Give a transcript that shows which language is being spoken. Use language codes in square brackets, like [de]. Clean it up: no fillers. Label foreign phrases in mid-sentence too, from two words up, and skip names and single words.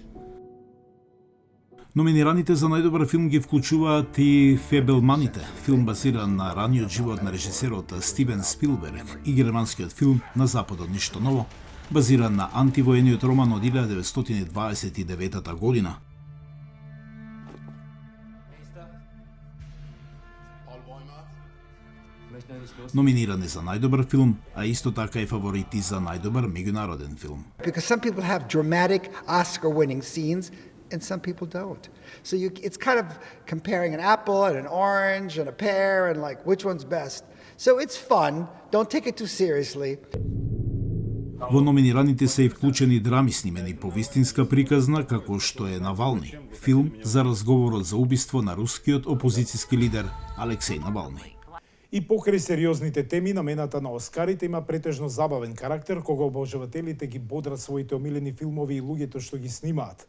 [mk] Номинираните за најдобар филм ги вклучуваат и Фебелманите, филм базиран на раниот живот на режисерот Стивен Спилберг, и германскиот филм На западот ништо ново, базиран на антивоениот роман од 1929 година. Номиниран е за најдобар филм, а исто така и фаворити за најдобар меѓународен филм. [en] Because some people have dramatic Oscar-winning scenes and some people don't. So it's kind of comparing an apple and an orange and a pear and like which one's best. So it's fun. Don't take it too seriously. [mk] Во номинираните се и вклучени драми снимени по вистинска приказна, како што е Навални, филм за разговорот за убиство на рускиот опозицијски лидер Алексеј Навални. И покрај сериозните теми, намената на Оскарите има претежно забавен карактер, кога обожавателите ги бодрат своите омилени филмови и луѓето што ги снимаат.